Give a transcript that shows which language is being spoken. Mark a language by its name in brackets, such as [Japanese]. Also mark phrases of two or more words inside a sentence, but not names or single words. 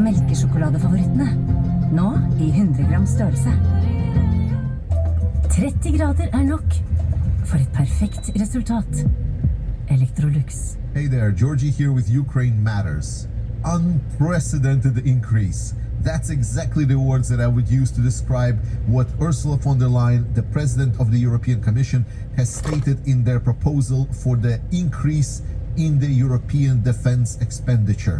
[Norwegian] melkesjokoladefavorittene. Nå i 100 gram størrelse. 30 grader er nok for et perfekt resultat. Electrolux. [English] Hey there, Georgie here with Ukraine Matters. Unprecedented increase. That's exactly the words that I would use to describe what Ursula von der Leyen, the president of the European Commission, has stated in their proposal for the increase in the European defense expenditure.